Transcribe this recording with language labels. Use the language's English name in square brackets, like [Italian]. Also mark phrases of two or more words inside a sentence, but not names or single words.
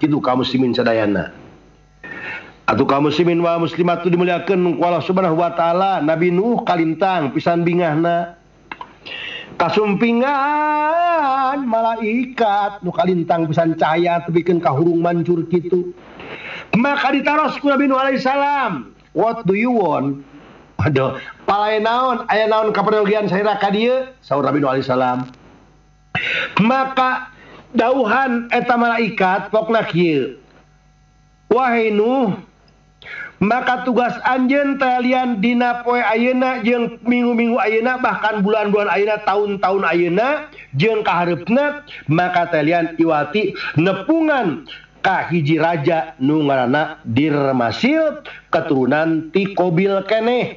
[Sundanese] Kitu kaum muslimin sadayana. Atuh kaum muslimin wa muslimat nu dimuliakeun ku Allah [Arabic] Subhanahu wa taala, [Sundanese] Nabi Nuh kalintang pisan bingahna. Kasumpingan malaikat nu kalintang pisan cahaya tepikeun ka hurung mancur kitu. Maka ditaros ku Nabi Nuh alaihissalam. [English] What do you want? [Sundanese] Aduh, palae naon? Aya naon kapadogian saira ka dieu? Saur Nabi Nuh alaihissalam. Maka dauhan eta malaikat pokna kieu. Wahai Nuh, maka tugas anjeun talian dina poe ayeuna jeung minggu-minggu ayeuna, bahkan bulan-bulan ayeuna, tahun-tahun ayeuna jeung kahareupna, maka talian iwati nepungan ka hiji raja nu ngaranna Dirmasil, keturunan ti Kobil keneh.